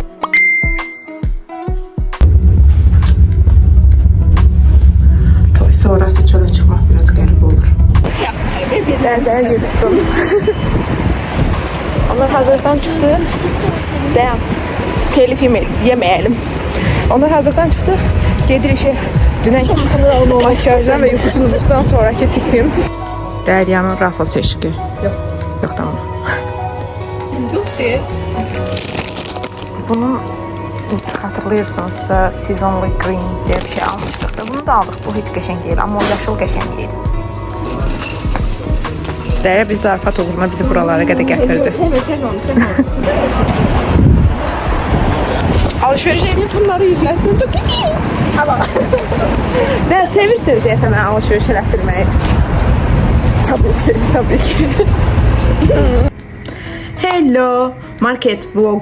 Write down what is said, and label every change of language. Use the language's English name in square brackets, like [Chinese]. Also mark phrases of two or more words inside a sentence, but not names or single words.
[Azerbaijani] Toy sonrası çölə çıxmaq biraz qəribə olur. Lərzəyə götürdüm. Onlar hazırlıqdan çıxdı. [Turkish] Dayan. Telif yemeyelim. [Azerbaijani] Onlar hazırlıqdan çıxdı. Gedir işe. Dünən makyajdan ve yuxusuzluqdan sonraki tipim. [Turkish] Derya'nın Rafa seçki. Yok tamam. Yok diye. [Azerbaijani] Bunun Xatırlayırsınızsa Seasonally Green diye bir şey almışdıq da. Bunu da aldıq. Bu heç qəşəng deyil, amma o yaşıl qəşəng idi. Dərə bir zarafat uğruna bizi buralara qədər gətirdi. Çevir onu. [Turkish] Alışveriş edip bunları yüklettim. Çok iyi. Ama ben sevirsiniz diye sana alışveriş ettirmeyi. Tabii ki. [English] Hello, market vlog.